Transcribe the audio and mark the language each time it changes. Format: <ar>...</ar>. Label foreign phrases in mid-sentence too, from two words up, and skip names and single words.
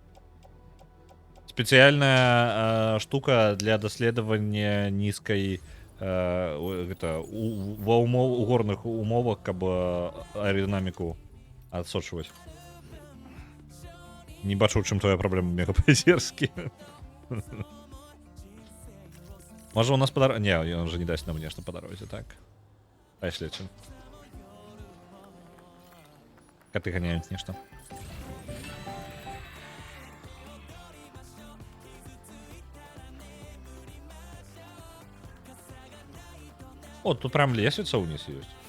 <be>Спецыяльная штука для даследавання нізкай гэта у горных умовах, каб аэрадынаміку адсочваць. Не бачу, у чым твоя праблема, мегапазерскі.</be> <ru>Можа, у нас по дороге... Не, он же не даст нам нечто по дороге, так? Пайшли, чым. Коты гоняют нечто. О, тут прям лестница вниз есть.</ru>